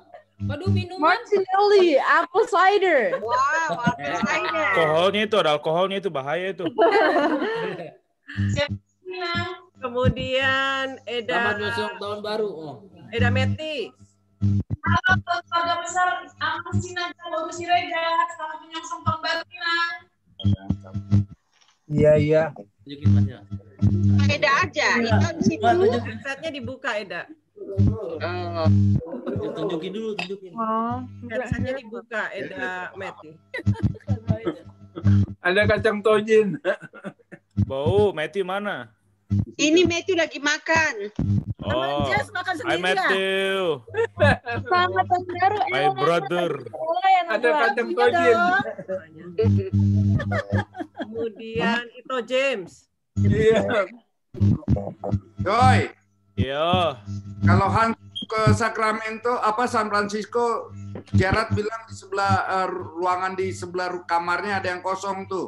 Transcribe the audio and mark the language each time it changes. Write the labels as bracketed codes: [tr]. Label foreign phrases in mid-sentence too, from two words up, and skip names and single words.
[id] Waduh, minuman. [en] Martinelli, apple cider. Wow, apple cider. [id] Alkoholnya itu, ada alkoholnya itu, bahaya itu. Kemudian Eda. Selamat menyongsong tahun baru. Eda Meti. Halo keluarga besar Amang Sinaga baru si Rega, selamat menyongsong tahun baru Inang. Iya. Eda aja. Itu di situ. Headsetnya dibuka Eda. Tunjukin dulu. Headsetnya dibuka Eda Meti. Ada kacang tojin. Bau, Meti mana? Ini Matthew lagi makan. Oh, makan [en] hi Matthew. [id] Selamat tahun baru. [en] My brother. [id] Ada kacang tojin. Kemudian itu James. Iya. Joy. Iya. Kalau Han ke Sacramento San Francisco, Gerard bilang di sebelah ruangan di sebelah kamarnya ada yang kosong tuh.